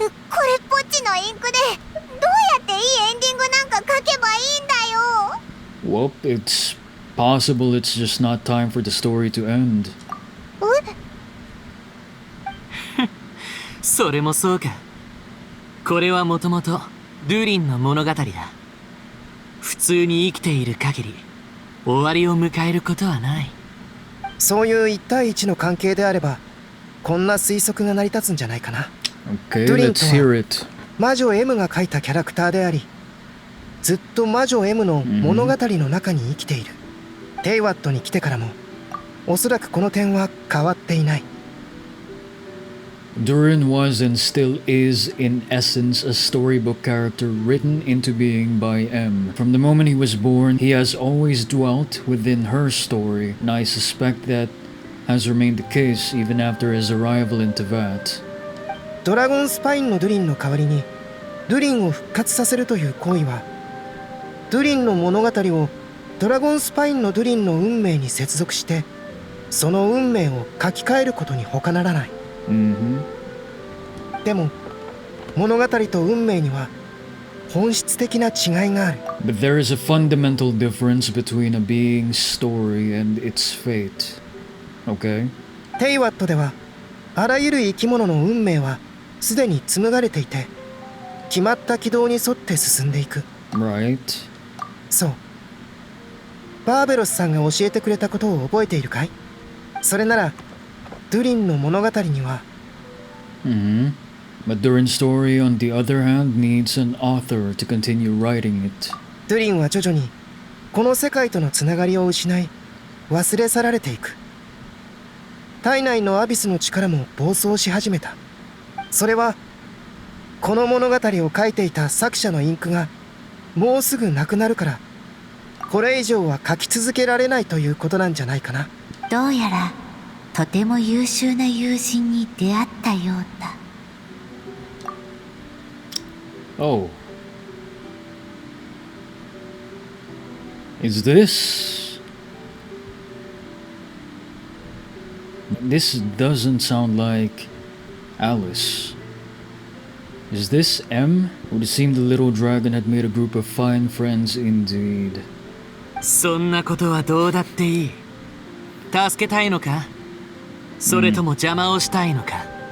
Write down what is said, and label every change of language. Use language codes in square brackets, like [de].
[ja] これっぽっちのインクでどうやっていいエンディングなんか書けばいいんだよ。 [en] Well, it's possible it's just not time for the story to end. [ja] それもそうか。これはもともとドゥリンの物語だ。普通に生きている限り終わりを迎えることはない。そういう1対1の関係であればこんな推測が成り立つんじゃないかな。 [en] Okay, [ja] ドゥリン [en] let's [ja] と [en] hear [ja] は [en] it. [ja] 魔女 M が描いたキャラクターであり、ずっと魔女 M の物語の中に生きている。テイワットに来てからもおそらくこの点は変わっていない。 [en] Durin was and still is in essence a storybook character written into being by M. From the moment he was born, he has always dwelt within her story, and I suspect that has remained the case even after his arrival in Tevat. [ja] ドラゴンスパインのドゥリンの代わりにドゥリンを復活させるという行為はドゥリンの物語をドラゴンスパインのドゥリンの運命に接続してその運命を書き換えることに他ならない。でも物語と運命には本質的な違いがある。 [en] But there is a fundamental difference between a being's story and its fate. Okay? [ja] テイワットではあらゆる生き物の運命はすでに紡がれていて決まった軌道に沿って進んでいく。 [en] Right. [ja] そう。バーベロスさんが教えてくれたことを覚えているかい？それならドゥリンの物語には [en] But Durin's story, on the other hand, needs an author to continue writing it. [ja] ドゥリンは徐々にこの世界とのつながりを失い忘れ去られていく。体内のアビスの力も暴走し始めた。それはこの物語を書いていた作者のインクがもうすぐなくなるからこれ以上は書き続けられないということなんじゃないかな。どうやらとても優秀な友人に出会ったようだ。 [en] Oh. Is this... This doesn't sound like Alice. Is this M? It would seem the little dragon had made a group of fine friends indeed. [ja] そんなことはどうだっていい。助けたいのか？それとも邪魔をしたいのか？